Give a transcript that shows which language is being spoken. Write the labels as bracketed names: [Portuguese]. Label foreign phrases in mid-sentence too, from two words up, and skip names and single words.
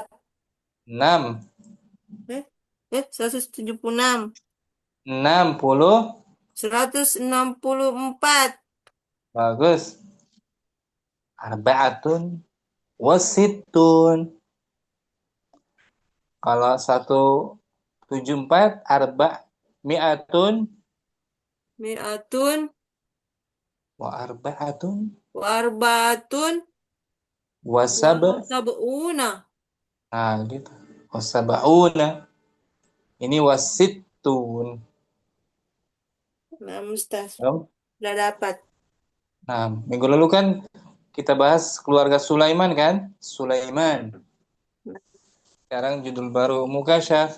[Indonesian] 106. 176. 60. 164. [Arabic] Bagus. أربعة وستون. [Indonesian] Kalau 174 mi'atun Mi'atun [Arabic] و أربعة و أربعة وسبعون. [Indonesian] Nah, gitu. Wasab'una. Ini wasittun. Nah, Ustaz. Oh. Udah dapat. Nah, minggu lalu kan kita bahas keluarga Sulaiman kan? Sulaiman. Sekarang judul baru Mukasyaf.